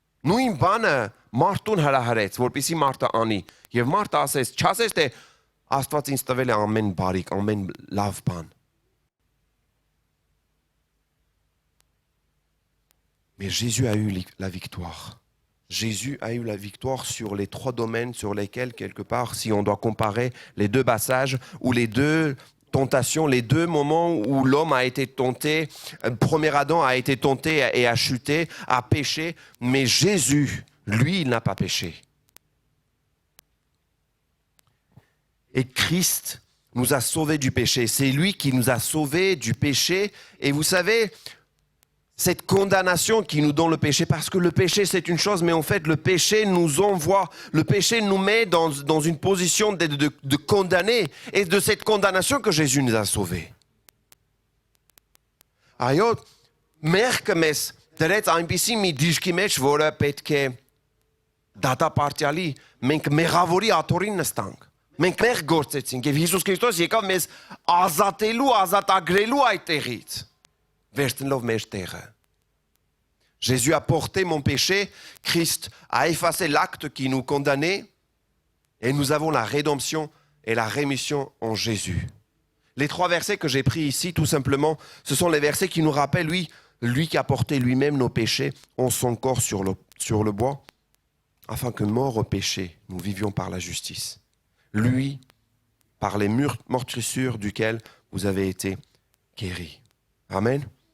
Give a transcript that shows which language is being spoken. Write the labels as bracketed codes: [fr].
[hy] նույն բանը մարդուն հրահրեց որպեսզի մարդը անի եւ մարդը ասեց չասես թե Աստված ինձ տվել է ամեն բարիք ամեն լավ բան [fr] Mais Jésus a eu la victoire. Jésus a eu la victoire sur les 3 domaines sur lesquels, quelque part, si on doit comparer les 2 passages ou les 2 tentations, les 2 moments où l'homme a été tenté, le premier Adam a été tenté et a chuté, a péché, mais Jésus, lui, il n'a pas péché. Et Christ nous a sauvés du péché. C'est lui qui nous a sauvés du péché. Et vous savez, cette condamnation qui nous donne le péché, parce que le péché c'est une chose, mais en fait le péché nous envoie, le péché nous met dans une position de condamner. Et de cette condamnation que Jésus nous a sauvés. [hy] Ajo, merke mes, drept այնպիսի մի դիրքի մեջ, որը պետք է դատապարտյալի, մենք մեղավորի աթոռին նստանք։ Մենք մեղ գործեցինք եւ Հիսուս Քրիստոս եկավ մեզ ազատելու, ազատագրելու այդ տեղից։ Վերցնելով մեր տեղը։ [fr] Jésus a porté mon péché, Christ a effacé l'acte qui nous condamnait et nous avons la rédemption et la rémission en Jésus. Les 3 versets que j'ai pris ici, tout simplement, ce sont les versets qui nous rappellent, lui qui a porté lui-même nos péchés en son corps sur le bois, afin que mort au péché, nous vivions par la justice. Lui, par les meurtrissures duquel vous avez été guéris. Amen.